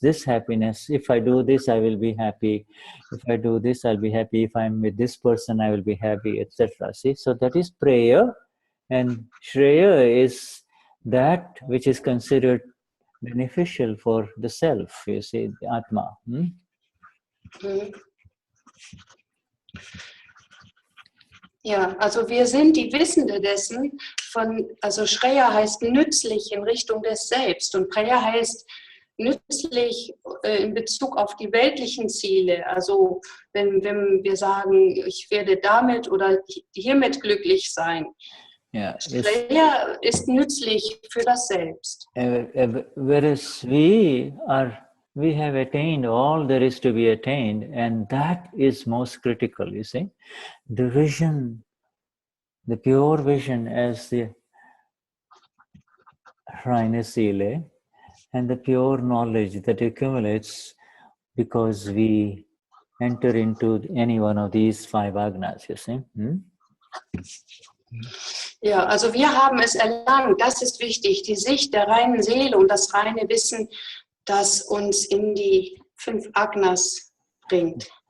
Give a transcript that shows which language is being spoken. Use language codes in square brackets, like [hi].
[en] If I do this, I will be happy. If I do this, I'll be happy. If I'm with this person, I will be happy, etc. See, so that is prayer. And Shreya is that which is considered beneficial for the self, you see, the Atma. [de] Ja, also wir sind die Wissende dessen, also Shreya heißt nützlich in Richtung des Selbst und Preya heißt nützlich in Bezug auf die weltlichen Ziele. Also wenn wir sagen, ich werde damit oder hiermit glücklich sein. Yeah, Shreya ist nützlich für das Selbst. [en] Whereas we have attained all there is to be attained, and that is most critical, you see. The vision, the pure vision as the [de] reine Seele, [en] and the pure knowledge that accumulates because we enter into any one of these 5 agnas, you see. [de] Ja, also wir haben es erlangt, das ist wichtig, die Sicht der reinen Seele und das reine Wissen, das uns in die 5 Agnas bringt.